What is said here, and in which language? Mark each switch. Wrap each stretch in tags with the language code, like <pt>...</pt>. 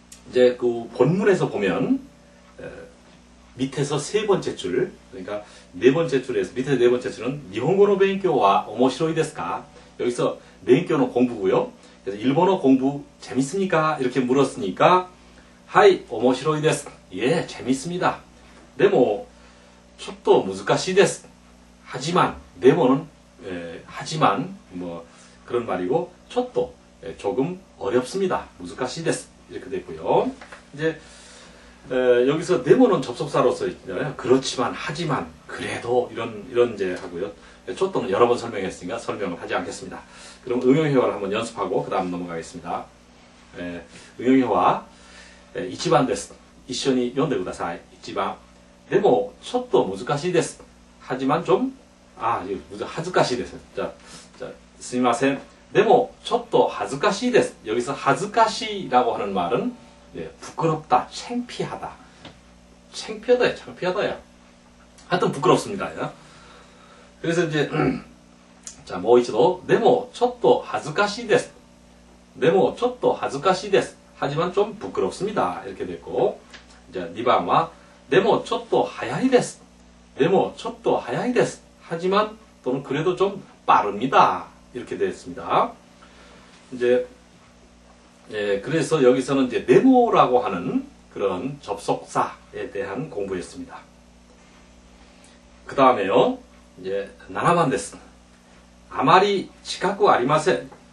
<ko>이제 그 본문에서 보면 밑에서 세 번째 줄, 그러니까 네 번째 줄에서 밑에 네 번째 줄은 일본어</ko> <ja>勉強は 오모시로이ですか?</ja> <ko>여기서勉強는 공부고요. 그래서 일본어 공부 재밌습니까? 이렇게 물었으니까</ko> <ja>하이 오모시로이です.</ja> <ko>예, 재밌습니다.</ko> <ja>でも ちょっと難しいです.</ja> <ko>하지만 데모는 하지만 뭐 그런 말이고</ko> <ja>ちょっと</ja> <ko>조금 어렵습니다.</ko> <ja>難しいです.</ja> <ko>이렇게 됐고요. 이제 여기서 데모는 접속사로서 있잖아요. 그렇지만, 하지만, 그래도 이런 이제 하고요. 초또는 여러 번 설명했으니까 설명을 하지 않겠습니다. 그럼 응용회화를 한번 연습하고 그 다음 넘어가겠습니다. 응용회화 1번</ko> <ja>です. 一緒に読んでください.</ja> <ko>1번.</ko> <ja>でもちょっと難しいです.</ja> <ko>하지만 좀</ko> <ja>恥ずかしいです. 자, すみません.でもちょっと恥ずかしいです.</ja> <ko>여기서 恥ずかしい라고 하는 말은 부끄럽다, 창피하다. 창피하다야, 창피하다야. 하여튼 부끄럽습니다. 그래서 이제 자,</ko> <ja>もう一度. でもちょっと恥ずかしいです.でもちょっと恥ずかしいです.</ja> <ko>하지만 좀 부끄럽습니다. 이렇게 됐고. 이제 2번은</ko> <ja>でもちょっと早いです.でもちょっと早いです.</ja> <ko>하지만 또는 그래도 좀 빠릅니다. 이렇게 됐습니다. 이제 그래서 여기서는 이제 데모라고 하는 그런 접속사에 대한 공부였습니다. 그 다음에요, 이제 7번</ko> <ja>です. 아마리 지각고 아리마센.</ja>